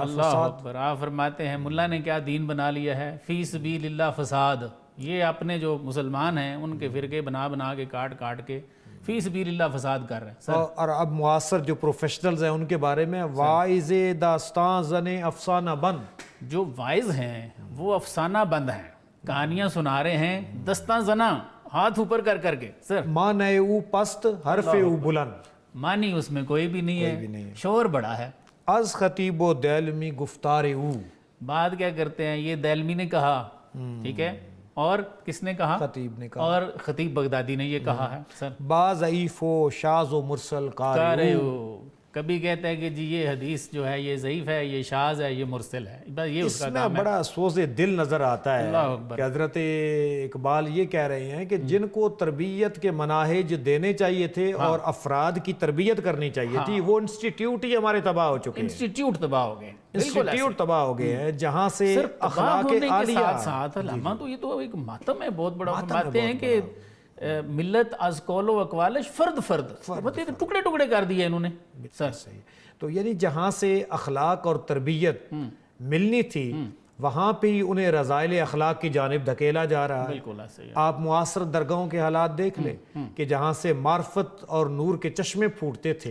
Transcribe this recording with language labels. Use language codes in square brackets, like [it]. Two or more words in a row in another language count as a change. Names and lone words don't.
[ur] اللہ اکبر، آپ فرماتے ہیں ملا نے کیا دین بنا لیا ہے، [ar] فی سبیل اللہ [ur] فساد، یہ اپنے جو مسلمان ہیں ان کے فرقے بنا بنا کے کاٹ کاٹ کے [ar] فی سبیل اللہ [ur] فساد کر رہے ہیں سر۔ اور اب معاصر جو پروفیشنلز ہیں ان کے بارے میں [fa] وائز داستان زن افسانہ بند، [ur] جو وائز ہیں وہ افسانہ بند ہیں، کہانیاں سنا رہے ہیں [fa] دستاں زنا، [ur] ہاتھ اوپر کر کر کے سر، [fa] معنی او پست حرف او بلند، [ur] معنی اس میں کوئی بھی نہیں ہے، شور بڑا ہے۔ [fa] از خطیب و دیلمی گفتار او، [ur] بات کیا کرتے ہیں، یہ دیلمی نے کہا، ٹھیک ہے، اور کس نے کہا، خطیب نے کہا، اور خطیب بغدادی نے یہ کہا ہے سر۔ [fa] با ضعیف و شاذ و مرسل قاری او، [ur] کبھی کہتے ہیں کہ جی یہ حدیث جو ہے یہ ضعیف ہے، یہ شاذ ہے، یہ مرسل ہے، بس یہ اس اس کا میں کام ہے۔ بڑا سوز دل نظر آتا ہے اللہ اکبر۔ کہ حضرت اقبال یہ کہہ رہے ہیں کہ جن کو تربیت کے مناہج دینے چاہیے تھے اور افراد کی تربیت کرنی چاہیے تھی، وہ انسٹیٹیوٹ ہی ہمارے تباہ ہو چکے ہیں، انسٹیٹیوٹ تباہ ہو گئے، انسٹیٹیوٹ تباہ ہو گئے ہیں، جہاں سے اخلاق ہونے کے عالیہ، ساتھ ساتھ علامہ تو یہ تو ایک ماتم ہے بہت بڑا، فرماتے ہیں کہ [fa] ملت از قول و اقوالش فرد فرد، [ur] ٹکڑے ٹکڑے کر دیے انہوں نے سر۔ صحیح، تو یعنی جہاں سے اخلاق اور تربیت ملنی تھی وہاں پہ ہی انہیں رذائل اخلاق کی جانب دھکیلا جا رہا ہے۔ بالکل ایسے ہی ہے۔ آپ معاصر درگاہوں کے حالات دیکھ لیں کہ جہاں سے معرفت اور نور کے چشمے پھوٹتے تھے،